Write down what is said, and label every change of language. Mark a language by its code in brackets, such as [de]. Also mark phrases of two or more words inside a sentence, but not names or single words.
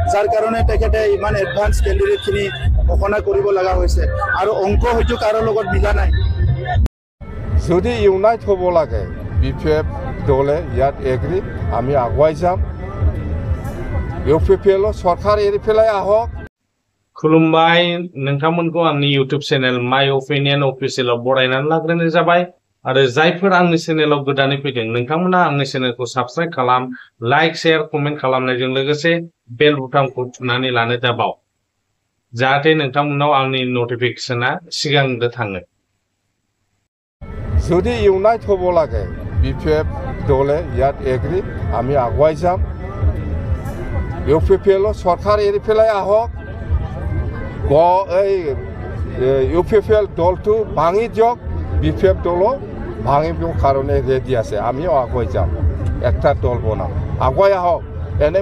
[as] যাৰ কাৰণে তেখেতে ইমান এডভান্স কেণ্ডিডেটখিনি ঘোষণা কৰিব লগা হৈছে আৰু অংক হয়তো কাৰো লগত মিলা নাই যদি ইউনাইট হ'ব লাগে বিপিএফ দলে ইয়াত এগ্ৰি আমি আগুৱাই যাম ইউপিপিএল সরকার এরি ফেলাই আহক [brx] खुलुमबाय नोंथांमोनखौ आंनि [en] YouTube channel [brx] माय ओपिनियन अफिसियेलाव बरायनानै लाग्रोनाय जाबाय आरो जायफोर आंनि चैनेलाव गोदानै फैदों नोंथांमोना आंनि चैनेलखौ साबस्क्राइब खालाम [en] like share comment [brx] खालामनायजों लोगोसे बेल बुटामखौ थुनानै लानो दाबाव जाहाथे नोंथांमोनाव आंनि नटिफिकेशना सिगांग्रो थाङो [as] যদি ইউনাইট হ'ব লাগে বিপিএফ দলে ইয়াত এগ্ৰি আমি আগুৱাই যাম ইউপিপিএল সরকার এরি ফেলাই আহক ইউপিপিএল দলটো ভাঙি দিয়ক বিপিএফ দলো ভাঙিব কারণে রেডি আছে আমিও আগুৱাই যাম একটা দল বনাম আগুৱাই আহক এনে